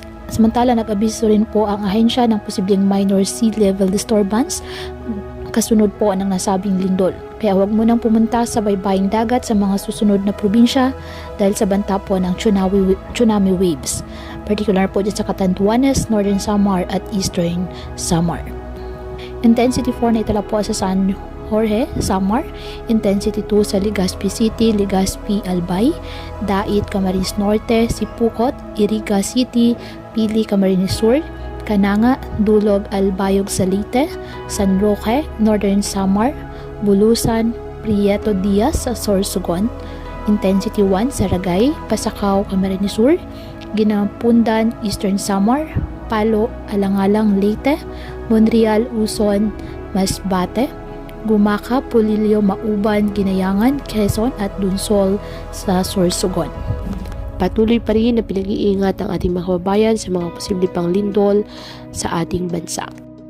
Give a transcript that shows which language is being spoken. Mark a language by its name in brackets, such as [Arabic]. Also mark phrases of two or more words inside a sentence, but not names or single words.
[Filipino] Samantala, nag-abiso rin po ang ahensya ng posibleng [English] minor sea level disturbance [Filipino] kasunod po ng nasabing lindol. Kaya huwag mo nang pumunta sa baybaying dagat sa mga susunod na probinsya dahil sa banta po ng [English] tsunami waves. [Filipino] Particular po dyan sa Catanduanes, Northern Samar at Eastern Samar. Intensity 4 na itala po sa San Jorge, Samar. Intensity 2 sa Legazpi City, Legazpi, Albay, Dait, Camarines Norte, Sipukot, Iriga City, Pili, Camarines Sur, Cananga, Dulog, Albayog, Salite, San Roque, Northern Samar, Bulusan, Prieto Diaz sa Sorsogon, Intensity 1 sa Ragay, Pasacao, Camarines Sur, Ginampundan, Eastern Samar, Palo, Alangalang, Leyte, Monreal, Uson, Masbate, Gumaca, Pulilio, Mauban, Ginayangan, Quezon at Dunsol sa Sorsogon. Patuloy pa rin na pinag-iingat ang ating mga kababayan sa mga posible pang lindol sa ating bansa.